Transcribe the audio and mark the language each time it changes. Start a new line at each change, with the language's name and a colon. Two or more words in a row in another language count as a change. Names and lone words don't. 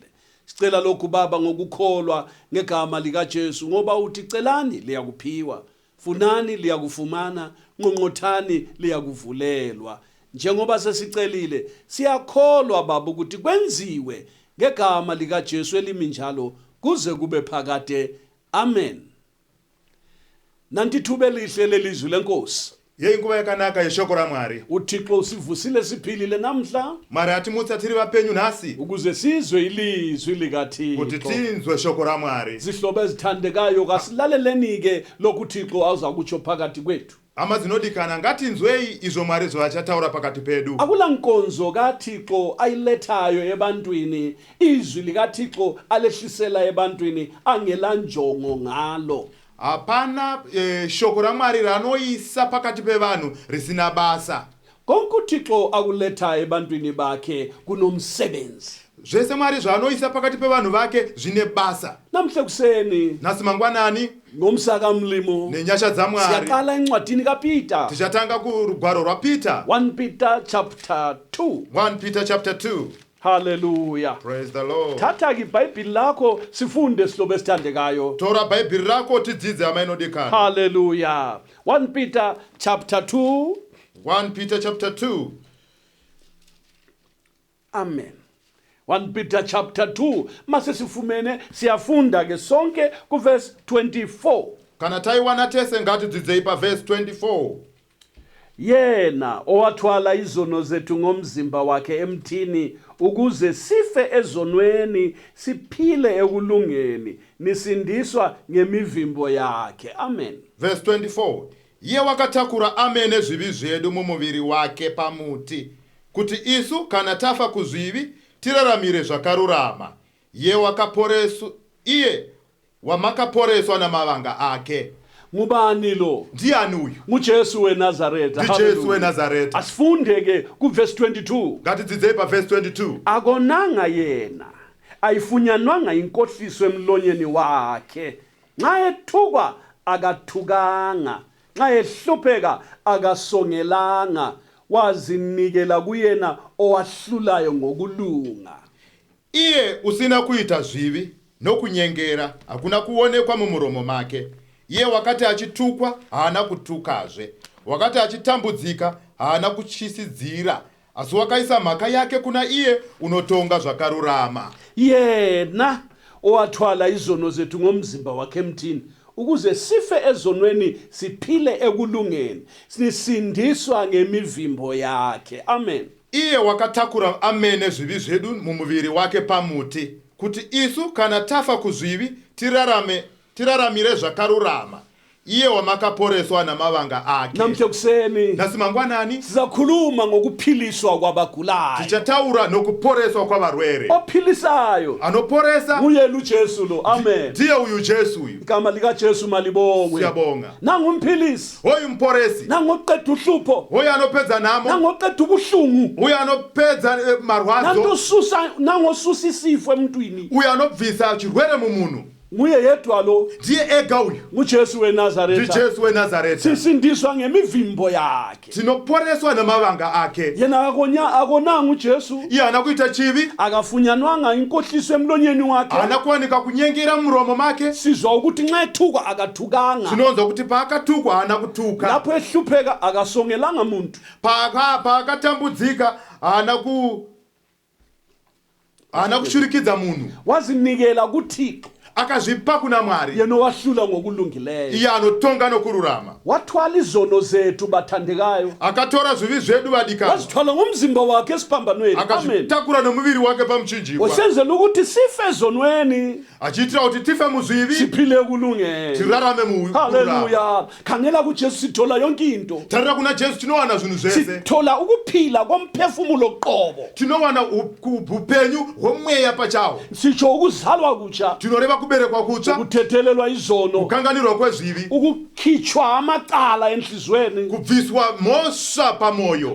North Ndebele: Sicela lokhu baba ngokukholwa ngegama lika Jesu, ngoba uthi celani liyakuphiwa, funani liyakufumana, nqonqothani liyakuvulelwa. Njengoba sesicelile siyakholwa baba ukuthi kwenziwe ngegama lika Jesu elimi njalo kuze kube phakade. Amen. Nanti thuba lihle lelizwi lenkosi.
Shona: Yenguva yakanaka yeshoko raMwari.
North Ndebele: uThixo usivusile siphilile namhla
Shona: Mari atimutsa tiri vapenyu nhasi
North Ndebele: ukuze sizwe ilizwi likaThixo.
Shona: kuti tinzwe shoko raMwari.
North Ndebele: Zihlobo ezithandekayo kasilalelenike lokhu uThixo awuza kutsho phakathi kwethu.
Shona: Hama dzinodikana ngatinzwei izvo Mwari zvachataura pakati pedu.
North Ndebele: Akula nkonzo kaThixo ayilethayo ebantwini, izwi likaThixo alehlisela ebantwini angela njongo ngalo.
Shona: Hapana shoko raMwari ranoisa pakati pevanhu risina basa.
North Ndebele: Konke uThixo akuletha ebantwini bakhe kunomsebenzi.
Shona: Zvese Mwari zvanoisa pakati pevanhu vake zvine basa.
North Ndebele: Namhle kuseni
Shona: Nhasi mangwanani
North Ndebele: ngomsaka mlimo
Shona: nenyasha dzaMwari
North Ndebele: siyaqala encwadini kaPeter.
Shona: tichatanga kurugwaro rwaPeter.
English: 1 Peter chapter 2. 1 Peter chapter 2. Hallelujah. Praise the Lord.
North Ndebele: Thatha ke iBhayibheli lakho sifunde sihlobo esithandekayo.
Shona: Tora bhaibheri rako tidzidze hama inodikana.
English: Hallelujah. 1 Peter chapter 2. 1 Peter chapter 2. Amen. 1 Peter chapter 2.
North Ndebele: Mase sifumene siyafunda ke sonke ku verse 24.
Shona: Kana taiwana tese ngatidzidzei paverse 24.
North Ndebele: Yena owathwala izono zethu ngomzimba wakhe emthini ukuze sife ezonweni siphile ekulungeni nisindiswa ngemivimbo yakhe. Amen.
English: Verse 24.
Shona: Iye wakatakura amene zvivi zvedu mumuviri wake pamuti kuti isu kana tafa kuzvivi tiraramire zvakarurama. Iye wamakaporeswa namavanga ake.
North Ndebele: Ngubani lo?
Shona: Ndiani uyu?
North Ndebele: NguJesu weNazaretha. NguJesu weNazaretha. Asifunde ke ku verse 22.
Shona: Ngatidzidzei paverse 22.
North Ndebele: Akonanga yena, ayifunyanwanga inkohliso emlonyeni wakhe. Nxa ethukwa akathukanga, nxa ehlupheka akasongelanga, wazinikela kuyena owahlulayo ngokulunga.
Shona: Iye usina kuita zvivi nokunyengera, hakuna kuonekwa mumuromo make. Iye wakati achitukwa haana kutukazve, wakati achitambudzika haana kuchisidzira, asi wakaisa mhaka yake kuna iye unotonga zvakarurama.
North Ndebele: Yena owathwala izono zethu ngomzimba wakhe emthini ukuze sife ezonweni siphile ekulungeni sinisindiswa ngemivimbo yakhe. Amen.
Shona: Iye wakatakura amene zvivi zvedu mumuviri wake pamuti kuti isu kana tafa kuzvivi tiraramire zvakarurama. Iye wamakaporeswa namavanga ake.
North Ndebele: Namhle kuseni
Shona: Nhasi mangwanani
North Ndebele: sizakhuluma ngokuphiliswa kwabagulayo.
Shona: tichataura nokuporeswa kwavarwere.
North Ndebele: Ophilisayo
Shona: Anoporesa
North Ndebele: nguye uJesu lo. Amen.
Shona: ndiye uyu Jesu uyu.
North Ndebele: Igama lika Jesu malibongwe. Siyabonga. Nangumphilisi,
Shona: Hoyu mporesi.
North Ndebele: nangoqeda uhlupho,
Shona: Hoyu anopedza namo.
North Ndebele: nangoqeda ubuhlungu,
Shona: Uyu anopedza marwadzo.
North Ndebele: nangosusa isifo emntwini.
Shona: Uyu anobvisa chirwere mumunhu.
North Ndebele: Nguye yedwa lo.
Shona: Ndiye ega uyu.
North Ndebele: NguJesu weNazaretha.
Shona: NdiJesu weNazaretha.
North Ndebele: Sisindiswa ngemivimbo yakhe.
Shona: Tinoporeswa namavanga ake.
North Ndebele: Yena akonanga uJesu.
Shona: Iye haana kuita chivi.
North Ndebele: Akafunyanwanga inkohliso emlonyeni wakhe.
Shona: Haana kuwanika kunyengera mumuromo make.
North Ndebele: Sizwa ukuthi nxa ethukwa akathukanga.
Shona: Tinonzwa kuti paakatukwa haana kutuka.
North Ndebele: Lapho ehlupheka akasongelanga muntu.
Shona: Paakatambudzika haana kushurikidza munhu.
North Ndebele: Wazinikela kuThixo.
Shona: akazvipa kuna Mwari,
North Ndebele: yena wahlula ngokulungileyo,
Shona: iye anotonga nokururama.
North Ndebele: wathwala izono zethu bathandekayo,
Shona: Akatora zvivi zvedu vadikana,
North Ndebele: wazithwala ngomzimba wakhe esiphambanweni. Amen.
Shona: akazvitakura nomuviri wake pamuchinjikwa,
North Ndebele: Usenzela ukuthi sife ezonweni
Shona: achiitira kuti tife muzvivi
North Ndebele: siphile ekulungeni.
Shona: tirarame mukururama. Haleluya.
North Ndebele: Khangela kuJesu sithola yonke into.
Shona: Tarira kuna Jesu tinowana zvinhu zvese,
North Ndebele: Sithola ukuphila komphefumulo qobo.
Shona: tinowana upenyu hwomweya pachawo,
North Ndebele: Sitsho ukuzalwa kutsha,
Shona: tinoreva kuberekwa kutsva,
North Ndebele: ukuthethelelwa izono,
Shona: kukanganirwa kwezvivi,
North Ndebele: ukukhitshwa amacala enhlizweni.
Shona: kubviswa mhosva pamoyo,